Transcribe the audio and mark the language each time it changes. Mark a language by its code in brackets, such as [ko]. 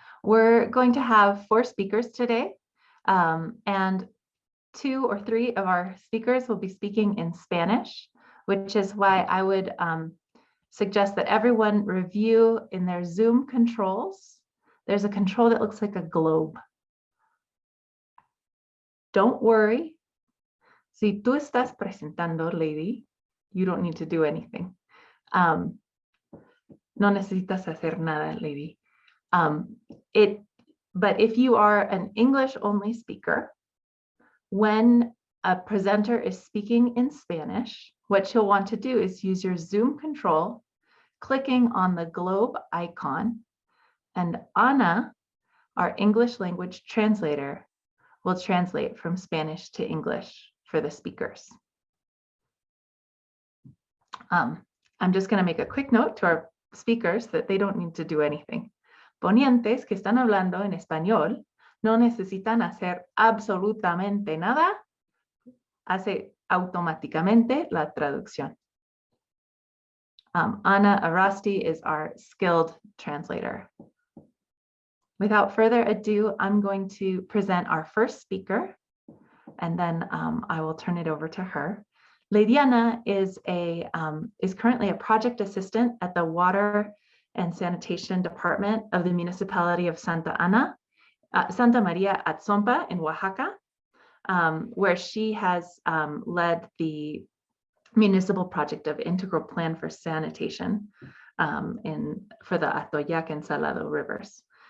[en] We're going to have 4 speakers today. And 2 or 3 of our speakers will be speaking in Spanish, which is why I would suggest that everyone review in their Zoom controls. There's a control that looks like a globe. Don't worry. [es] Si tú estás presentando, [en] lady, you don't need to do anything. [es] No necesitas hacer nada, lady. [en] But if you are an English-only speaker, when a presenter is speaking in Spanish, what you'll want to do is use your Zoom control, clicking on the globe icon, and Ana, our English language translator, will translate from Spanish to English for the speakers. I'm just going to make a quick note to our speakers that they don't need to do anything. [es] Ponientes que están hablando en español no necesitan hacer absolutamente nada, hace automáticamente la traducción. [en] Ana Arasti is our skilled translator. Without further ado, I'm going to present our first speaker, and then I will turn it over to her. Leidiana is currently a project assistant at the Water and Sanitation Department of the municipality of Santa Maria Atzompa in Oaxaca, where she has led the municipal project of integral plan for sanitation for the Atoyac and Salado rivers.